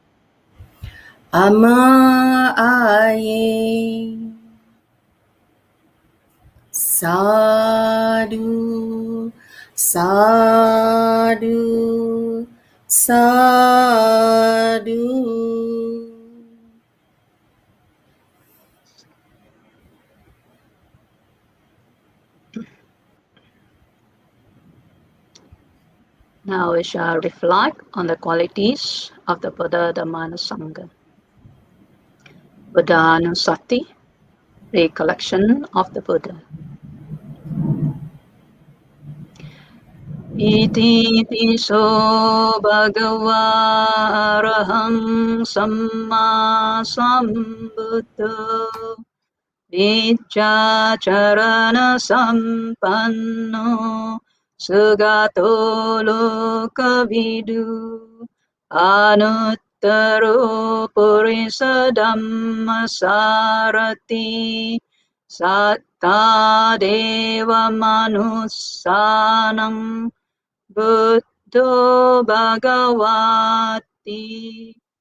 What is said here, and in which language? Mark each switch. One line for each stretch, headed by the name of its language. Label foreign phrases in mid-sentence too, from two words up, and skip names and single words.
Pali: Ama-aye. Sadhu, sadhu, sadhu.
English: Now we shall reflect on the qualities of the Buddha, Dhamma, and Sangha. Buddhanusati, recollection of the Buddha.
Pali: Iti piso bhagava araham samma sambuddho Vichacharana sampanno sugato lokavidu anuttaro purisa dhammasarati satta deva manussanam buddho bhagavati.